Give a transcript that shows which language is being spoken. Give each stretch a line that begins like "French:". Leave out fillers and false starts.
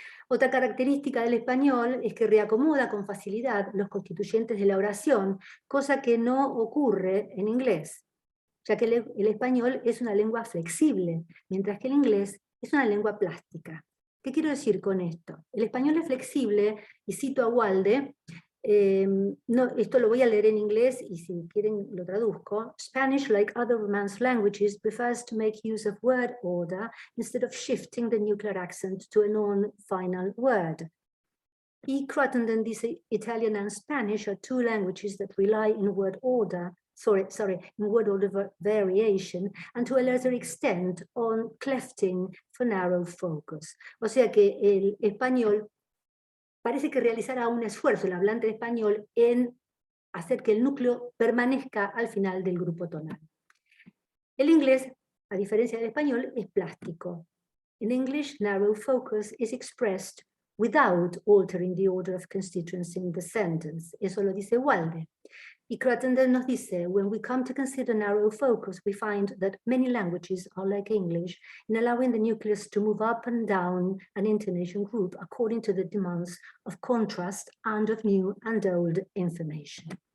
Spanish: Otra característica del español es que reacomoda con facilidad los constituyentes de la oración, cosa que no ocurre en inglés, ya que el español es una lengua flexible, mientras que el inglés es una lengua plástica. ¿Qué quiero decir con esto? El español es flexible, y cito a Walde, esto lo voy a leer en inglés y si quieren lo traduzco.
English: Spanish, like other Romance languages, prefers to make use of word order instead of shifting the nuclear accent to a non-final word.
Spanish: Y Crittenden dice,
English: Italian and Spanish are 2 languages that rely in word order, in word order variation, and to a lesser extent on clefting for narrow focus.
Spanish: O sea que el español parece que realizará un esfuerzo el hablante de español en hacer que el núcleo permanezca al final del grupo tonal. El inglés, a diferencia del español, es plástico.
English: In English, narrow focus is expressed without altering the order of constituents in the sentence.
Spanish: Eso lo dice Walde. Y Crittenden nos dice,
English: when we come to consider narrow focus, we find that many languages are like English in allowing the nucleus to move up and down an intonation group according to the demands of contrast and of new and old information.